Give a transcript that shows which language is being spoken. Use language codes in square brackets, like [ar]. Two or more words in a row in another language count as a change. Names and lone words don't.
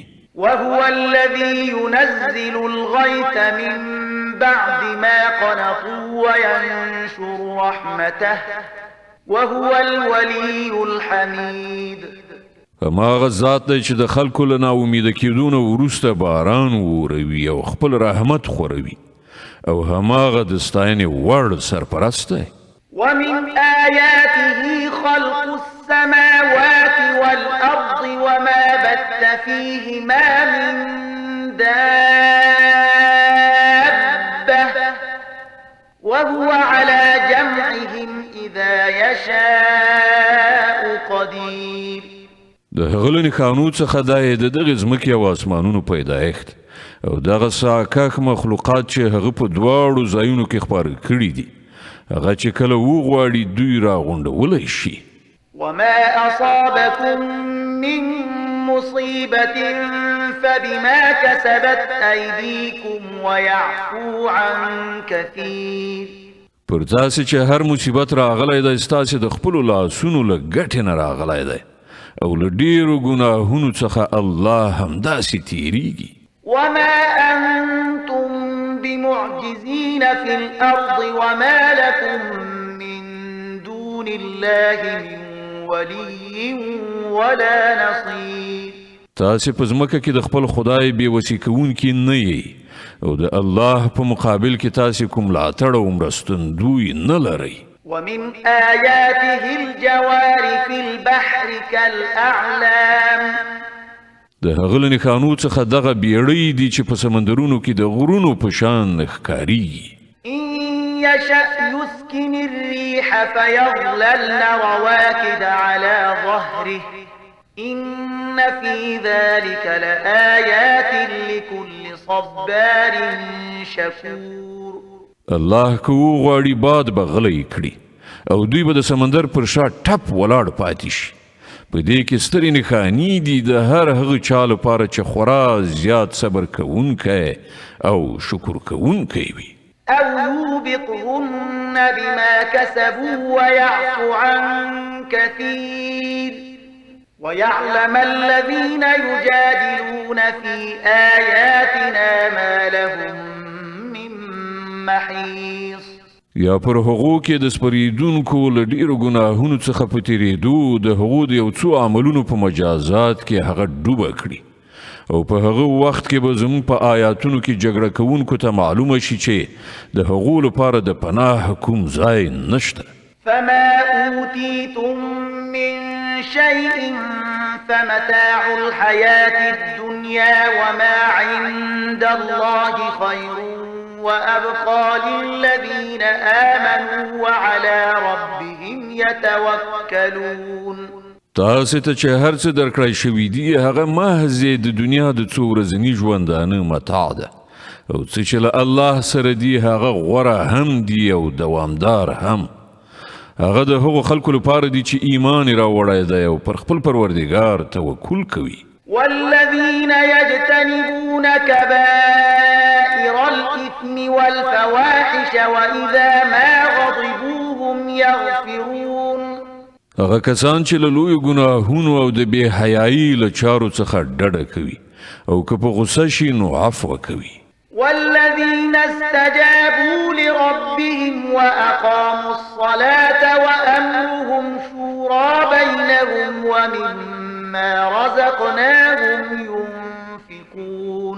[ar] وهو الذي ينزل الغيث من بعد ما قنطوا وينشر رحمته وهو الولي الحميد. [ps] هماغه ذات دی چې د خلکو له ناامیده کېدو نه وروسته باران وروي او خپل رحمت خوروي، او هماغه د ستاینې وړ سرپرست دی. [ar] ومن آياته خلق السماوات والأرض وما بث فيهما من دابة وهو على جمعهم إذا يشاء قدير. [ps] د هغه له نښانو څخه دا یې د دغې ځمکې او اسمانونو پیدایښت او دغه ساکک مخلوقات چې هغه په دواړو ځایونو کې خپاره کړي دي، هغه چې کله وغواړي دوی راغونډولی شي. [ar] وما أصابكم من مصيبة فبما كسبت أيديكم ويعفو عن كثير. [ps] پر تاسې چې هر مصیبت راغلی دی ستاسې د خپلو لاسونو له ګټې نه راغلی دی او له ډېرو ګناهونو څخه الله همداسې تیریږي. [ar] وما أنتم بمعجزين في الأرض وما لكم من دون الله من ولي ولا نصير. [ps] تاسې په ځمکه کې د خپل خدای بېوسي کوونکي نه یئ او د الله په مقابل کې تاسې کوم ملاتړ او مرستندوی نه لرئ. [ar] ومن آياته الجوار في البحر كالأعلام. [ps] د هغه له نښانو څخه دغه بیړۍ دي چې په سمندرونو کې د غرونو په شان ښکاریږي. [ar] إن يشأ يسكن الريح فيظللن رواكد على ظهره إن في ذلك لآيات لكل صبار شكور. [ps] الله که وغواړي باد به غلی کړي او دوی به د سمندر پر شا ټپ ولاړ پاتې شي. په دې کې سترې نښانې دي د هر هغه چا لپاره چې خورا زیات صبر کوونکی او شکر کوونکی وي. [ar] أو يوبقهن بما كسبوا ويعفو عن كثير ويعلم الذين يجادلون في آياتنا ما لهم من محيص. [ps] یا پر هغو کې د سپریدونکو له ډیرو ګناهونو څخه په تیریدو د هغو د یو څو عملونو په مجازات کې هغه ډوبه کړي او په هغه وخت کې به زموږ په آیاتونو کې جګړه کوونکو ته معلومه شي چې د هغو لپاره د پناه کوم ځای نشته. [ar] فما أوتيتم من شيء فمتاع الحياة الدنيا وما عند الله خير وأبقى للذين آمنوا وعلى ربهم يتوكلون. [ps] تاسو ته چې هر څه درکړای شوي دي هغه محض د دنیا د څو ورځني ژوندانه متاع ده او څه چې له الله سره دي هغه غوره هم دي او دوامدار هم. هغه د هغو خلکو لپاره دي چې ایمان راوړی دی او پر خپل پروردګار توکل کوي. [ar] والذين يجتنبون كبائر الإثم والفواحش وإذا ما غضبوا هم يغفرون. [ps] هغه کسان چې له لویو ګناهونو او د بې حیایي له چارو څخه ډډه کوي او که په غصه شي نو عفو کوي. [ar] والذين استجابوا لربهم وأقاموا الصلاة وأمرهم شورى بينهم ومما رزقناهم ينفقون.